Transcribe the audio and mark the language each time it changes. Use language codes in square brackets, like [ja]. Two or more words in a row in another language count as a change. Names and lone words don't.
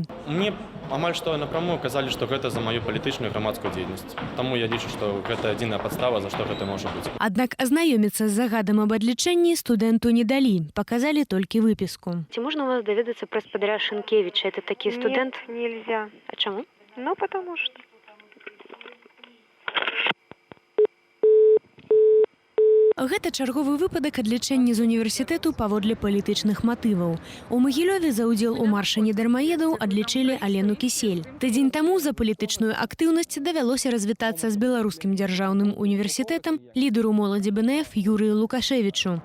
[be] Мне амаль што напрамую казалі, што гэта за маю палітычную грамадскую дзейнасць. Таму я лічу, што гэта адзіная падстава, за што гэта можа быць. Аднак азнаёміцца з загадам аб адлічэнні студэнту не далі, паказалі толькі выпіску. Ці можна у вас даведацца пра спадаря Шынкевіча? [ru] Это такі студэнт? Нет, нельзя. [be] А чаму? [ru] Ну, потому что. [be] Гэта чарговы выпадак адлічэння з універсітэту паводле палітычных матываў. У Магілёве за ўдзел у маршы недармаедаў адлічылі Алену Кісель. Тыдзень таму за палітычную актыўнасць давялося развітацца з беларускім дзяржаўным універсітэтам лідару моладзі БНФ Юрыю Лукашевічу.